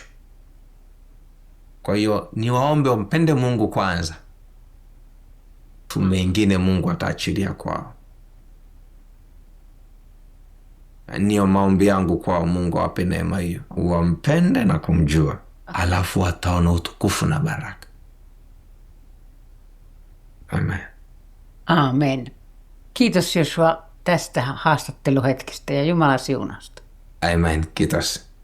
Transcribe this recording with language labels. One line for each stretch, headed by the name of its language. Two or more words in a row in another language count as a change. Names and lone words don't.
Swahili: Kwa hiyo niwaombe wampende Mungu kwanza, tu mengine Mungu ataachilia kwao. Niyo maombi yangu kwa Mungu awape neema hiyo, wampende na kumjua, alafu wataona utukufu na baraka. Amen. Amen.
Finnish: Kiitos Joshua tästä haastatteluhetkestä ja Jumala siunausta. Amen. Kiitos.